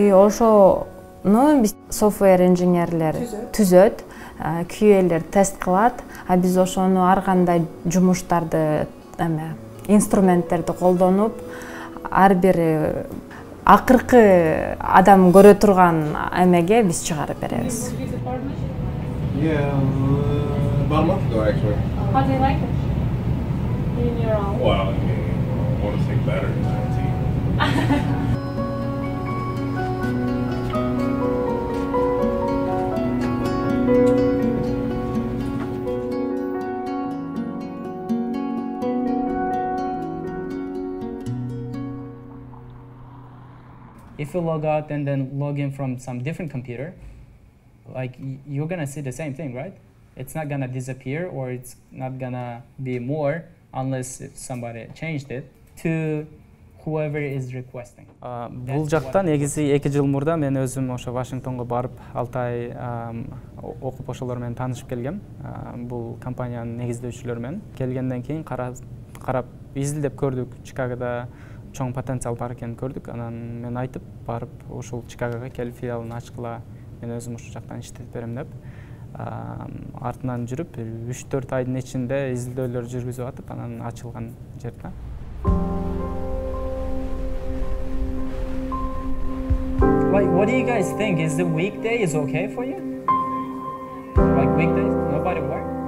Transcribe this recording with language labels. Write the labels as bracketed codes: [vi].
[ky] Ошону биз software инженерлер түзөт, QA'лер тест кылат, а биз ошону ар кандай жумуштарды, инструменттерди колдонуп, ар бир акыркы адам көрө турган эмеге биз чыгарып беребиз. [en] Yeah, about a month ago actually. How do you like it? In your own? Well, I mean, I want to say better than 19. If you log out and then log in from some different computer, like you're gonna see the same thing, right? It's not gonna disappear or it's not gonna be more unless if somebody changed it to whoever is requesting. [ky] Бул жакта негизи 2 жыл мурда мен өзүм ошо Вашингтонго барып 6 ай окуп ошолор менен таанышып келгем. Бул компаниянын негиздөөчүлөрү менен келгенден кийин карап изилдеп көрдүк. Чикагода чоң потенциал бар экенин көрдүк. Анан мен айтып барып ошол Чикагого келип филиалын ачкыла, мен өзүм ошол жактан иштетип берем деп. Артынан жүрүп 3-4 айдын ичинде изилдөөлөр жүргүзүп атып, анан ачылган жерде. [en] Like, what do you guys think? Is the weekday is okay for you? Like weekdays, nobody work?